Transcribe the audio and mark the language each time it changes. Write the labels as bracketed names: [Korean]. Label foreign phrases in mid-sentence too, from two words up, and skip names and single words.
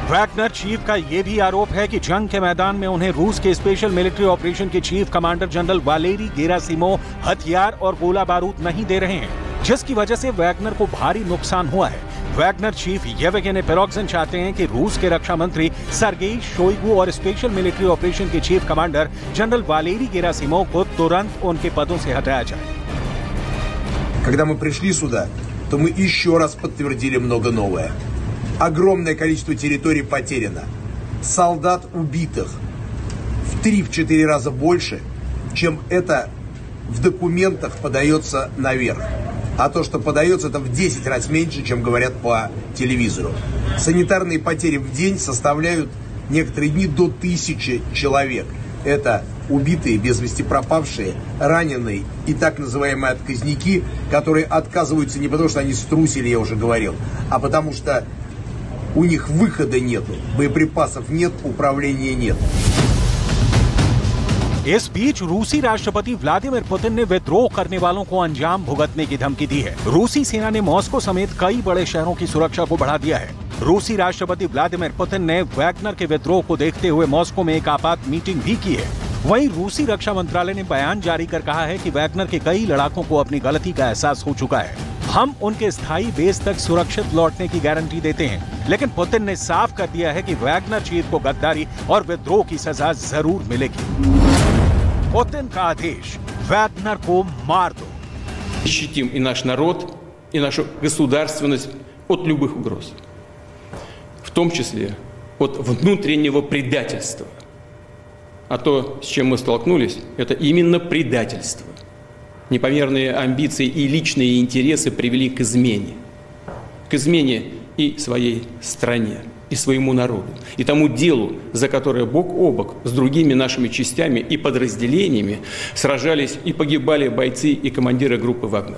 [Hindi] वैगनर चीफ का यह भी आरोप है कि जंग के मैदान में उन्हें रूस के [English] special military operation [Hindi] के [English] chief commander general [Hindi] वालेरी गेरासिमोव हथियार और गोला बारूद नहीं दे रहे हैं, जिसकी वजह से वैगनर को भारी नुकसान हुआ है। वैगनर चीफ येवगेनी प्रिगोजिन चाहते हैं कि रूस के रक्षा मंत्री सर्गेई शोइगु और [English] special military operation [Hindi] के [English] chief commander general [Hindi] वालेरी गेरासिमोव को तुरंत उनके पदों से हटाया जाए। [Russian] Когда мы пришли сюда, то мы еще раз подтвердили много новое. Огромное количество территорий потеряно. солдат убитых в 3-4 раза больше, чем это в документах подается наверх. А то, что подается, это в 10 раз меньше, чем говорят по телевизору. Санитарные потери в день составляют некоторые дни до 1000 человек. Это убитые, без вести пропавшие, раненые и так называемые отказники, которые отказываются не потому, что они струсили, я уже говорил, а потому что у них выхода нету, боеприпасов нет, управления нет. [Hindi] इस बीच रूसी राष्ट्रपति व्लादिमीर पुतिन ने विद्रोह करने वालों को अंजाम भुगतने की धमकी दी है। रूसी सेना ने मॉस्को समेत कई बड़े शहरों की सुरक्षा को बढ़ा दिया है। रूसी राष्ट्रपति व्लादिमीर पुतिन ने वैगनर के विद्रोह को देखते हुए मॉस्को में एक आपात मीटिंग भी की है। वहीं रूसी रक्षा मंत्रालय ने बयान जारी कर कहा है कि वैगनर के कई लड़ाकों को अपनी गलती का एहसास हो चुका है। हम उनके स्थायी बेस तक सुरक्षित लौटने की गारंटी देते हैं, लेकिन पुतिन ने साफ कर दिया है कि वैगनर चीफ को गद्दारी और विद्रोह की सजा जरूर मिलेगी। पुतिन का आदेश, वैगनर को मार दो। [Russian] Защитим и наш народ, и нашу государственность от любых угроз, в том числе от внутреннего предательства. А то, с чем мы столкнулись, это именно предательство. Непомерные амбиции и личные интересы привели к измене и своей стране, и своему народу, и тому делу, за которое бок о бок с другими нашими частями и подразделениями сражались и погибали бойцы и командиры группы «Вагнер».